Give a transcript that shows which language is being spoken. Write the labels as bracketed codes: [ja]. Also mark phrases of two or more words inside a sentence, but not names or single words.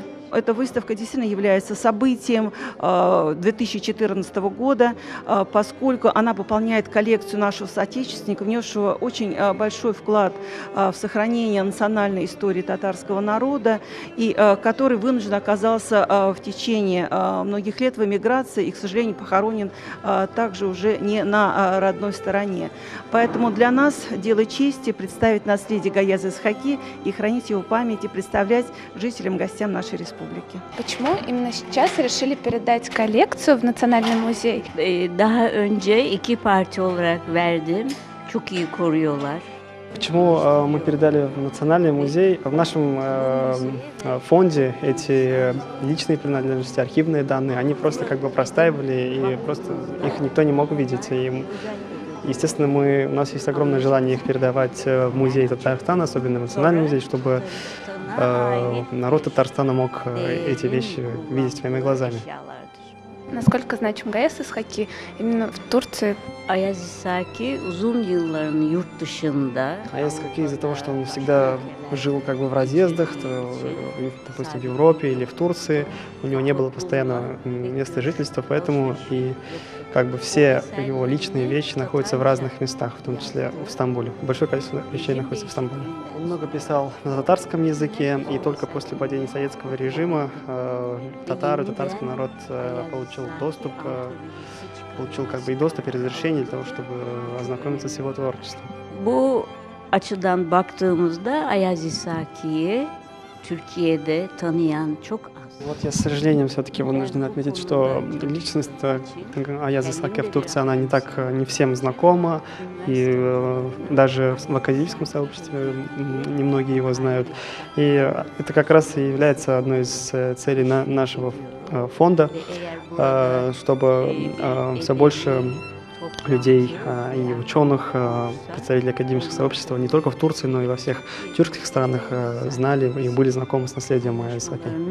[ru] Эта выставка действительно является событием 2014 года, поскольку она пополняет коллекцию нашего соотечественника, внесшего очень большой вклад в сохранение национальной истории татарского народа, и который вынужден оказался в течение многих лет в эмиграции и, к сожалению, похоронен также уже не на родной стороне. Поэтому для нас дело чести представить наследие Гаяза Исхаки и хранить его память и представлять жителям, гостям нашей республики. Почему именно сейчас решили передать коллекцию в Национальный музей? [tr] Daha önce iki parça olarak verdim. Çok iyi koruyorlar. [ru] Почему мы передали в Национальный музей? В нашем фонде эти личные принадлежности, архивные данные, они просто как бы простаивали, и просто их никто не мог увидеть. И, естественно, у нас есть огромное желание их передавать в музей Татарстана, особенно в Национальный музей, чтобы народ Татарстана мог эти вещи видеть своими глазами. Насколько значим Гаяз Исхаки именно в Турции? [tr] Ayaz Isaki uzun yıllarını yurt dışında. [ru] Аяз Исхаки из-за того, что он всегда жил как бы в разъездах, допустим, в Европе или в Турции, у него не было постоянного места жительства, поэтому и как бы все его личные вещи находятся в разных местах, в том числе в Стамбуле. Большое количество вещей находится в Стамбуле. Он много писал на татарском языке, и только после падения советского режима татарский народ получил доступ, получил как бы и доступ, и разрешение для того, чтобы ознакомиться с его творчеством. [tr] Bu açıdan baktığımızda Ayaz Isaki'yi Türkiye'de tanıyan çok az. [ru] Вот я с сожалением все-таки вынужден отметить, что личность Аяза Исхаки в Турции, она не всем знакома, и даже в академическом сообществе немногие его знают. И это как раз и является одной из целей нашего фонда, чтобы все больше людей и ученых, представителей академического сообщества не только в Турции, но и во всех тюркских странах знали и были знакомы с наследием Аяза Исхаки.